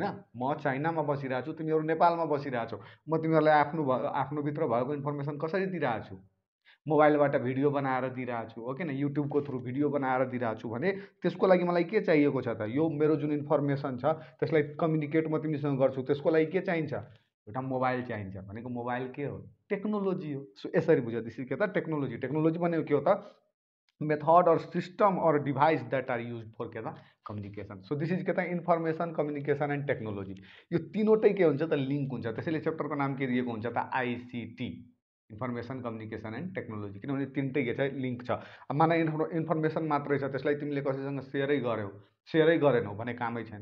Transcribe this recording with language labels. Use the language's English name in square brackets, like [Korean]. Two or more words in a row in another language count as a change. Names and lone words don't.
[Nepali] म चाइनामा बसिरहेको छु, तिमीहरू नेपालमा बसिरहेको छौ। म तिमीहरूलाई आफ्नो भित्र भएको इन्फर्मेसन कसरी दिइरहेको छु, मोबाइलबाट भिडियो बनाएर दिइरहेको छु, हो कि न, युट्युबको थ्रु भिडियो बनाएर दिइरहेको छु भने त्यसको लागि मलाई के चाहिएको छ त, यो मेरो जुन इन्फर्मेसन छ त्यसलाई कम्युनिकेट म तिमीसँग गर्छु, त्यसको लागि के चाहिन्छ, एउटा मोबाइल चाहिन्छ। भनेको मोबाइल के हो, टेक्नोलोजी हो। सो यसरी बुझ, [English] this is [Nepali] के त टेक्नोलोजी। टेक्नोलोजी भनेको के हो त [English] method and system and device that are use for के कम्युनिकेसन। so this is [Nepali] के त [English] information communication and technology. [Nepali] यो तीनवटै के हुन्छ त लिङ्क हुन्छ, त्यसैले च्याप्टरको नाम के दिएको हुन्छ त [English] ICT, information communication and technology. [Nepali] किनभने तिनटै के छ लिङ्क छ। अब माना इन्फर्मेसन मात्रै छ, त्यसलाई तिमीले कसैसँग सेयरै गर्यौ, सेयरै गरेनौ भने कामै छैन।